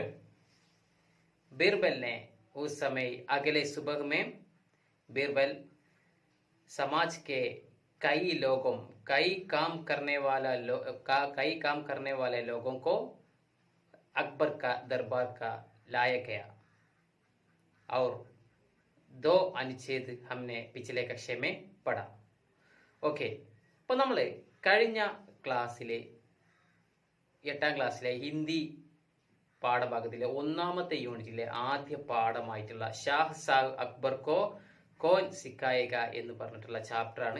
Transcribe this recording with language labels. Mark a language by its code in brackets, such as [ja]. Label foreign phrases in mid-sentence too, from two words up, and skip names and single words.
[hi] बीरबल ने उस समय अगले सुबह में बीरबल समाज के कई काम करने वाले लोगों को अकबर का दरबार का लाया गया और 2 അനുച്ഛേദ हमने पिछले कक्षा में पढ़ा। [ml] ഓക്കെ, അപ്പോൾ നമ്മൾ കഴിഞ്ഞ ക്ലാസ്സിലെ 8ാം ക്ലാസ്സിലെ ഹിന്ദി പാഠഭാഗത്തിലെ 1ാമത്തെ യൂണിറ്റിലെ ആദ്യ പാഠമായിട്ടുള്ള ഷാഹ് അക്ബർ കോ കോൻ സിക്കായേഗ എന്ന് പറഞ്ഞിട്ടുള്ള ചാപ്റ്ററാണ്.